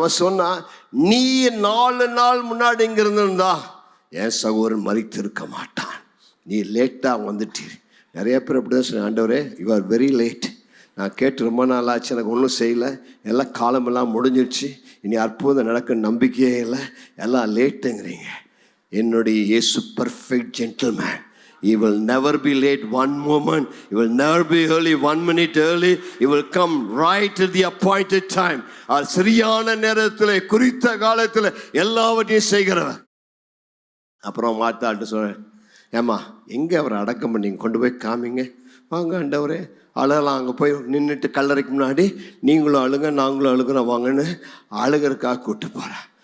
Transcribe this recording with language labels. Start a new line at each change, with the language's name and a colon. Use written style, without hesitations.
Tamil: அவ சொன்னா, நீ 4 நாள் முன்னாடி இங்க இருந்திருந்தா என் சகோதரன் மரித்திருக்க மாட்டான், நீ லேட்டாக வந்துட்டீர். நிறைய பேர் அப்படி தான் சொன்னேன், ஆண்டவரே
English: You are very late.
Tamil: நான் கேட்டு ரொம்ப நாள் ஆச்சு, எனக்கு ஒன்றும் செய்யலை, எல்லாம் காலமெல்லாம் முடிஞ்சிடுச்சு, இனி அற்புதம் நடக்க நம்பிக்கையே இல்லை, எல்லாம் லேட்டுங்கிறீங்க. என்னுடைய இயேசு
English: Perfect gentleman. He will never be late one moment. He will never be early 1 minute early. He will come right at the appointed time.
Tamil: சரியான நேரத்தில் குறித்த காலத்தில் எல்லாவற்றையும் செய்கிறவர். அப்புறம் மாத்தாட்டு சொல்கிறேன், ஏம்மா எங்கே அவரை அடக்கம் பண்ணீங்க, கொண்டு போய் காமிங்க. வாங்க ஆண்டவரே, அழலாம். அங்கே போய் நின்றுட்டு கல்லறைக்கு முன்னாடி நீங்களும் அழுங்க நாங்களும் அழுகிறோம் வாங்கன்னு அழுகிறக்காக கூப்பிட்டு போகிறேன்.